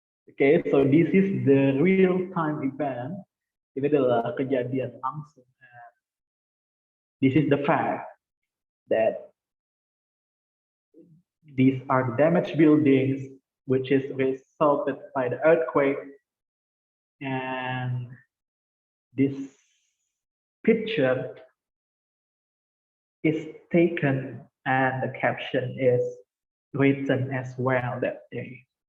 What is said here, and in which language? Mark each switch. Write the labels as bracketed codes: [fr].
[en] Okay, so this is the real-time event. [id] Ini adalah kejadian langsung. [en] This is the fact that these are the damaged buildings, which is resulted by the earthquake, and this picture is taken, and the caption is written as well that day.